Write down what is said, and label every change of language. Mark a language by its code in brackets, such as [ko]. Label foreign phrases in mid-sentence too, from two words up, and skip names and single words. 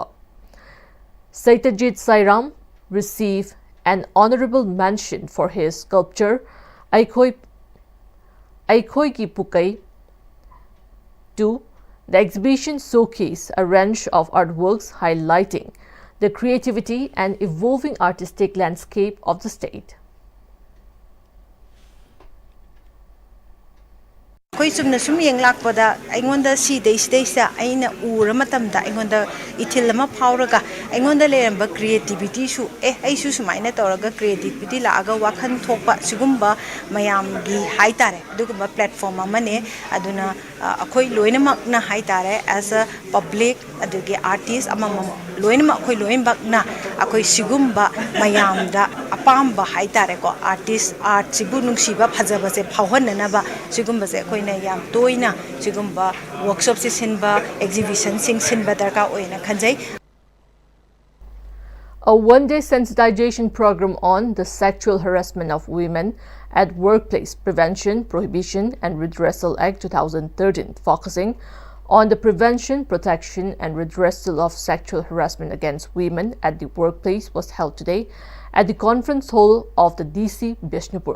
[en] Satyajit Sairam received an honorable mention for his sculpture Aikoi Ki Pukai. 2. The exhibition showcased a range of artworks highlighting the creativity and evolving artistic landscape of the state. [mni] Koi chumna sum yeng lakpada aingonda si deisa aina ura matamda aingonda ithilama phauraga aingonda leramba creativity su ai su sumaina toraga creativity laaga wakhan thokpa sigumba mayam gi haitare dugumba platform amane aduna akhoi loinamak na haitare [en] as a public [mni] adugi artist amama loinamak akhoi loinbak na akhoi sigumba mayamda apamba haitare ko artist art sibu nungsiba phajaba se phawhanna ba sigumba se akhoi yam toina sigumba workshop se sinba exhibition sing sinba darka oina khanjai. [en] A one-day sensitization program on the sexual harassment of women at Workplace Prevention, Prohibition and Redressal Act 2013, focusing on the prevention, protection and redressal of sexual harassment against women at the workplace was held today at the conference hall of the DC Bishnupur.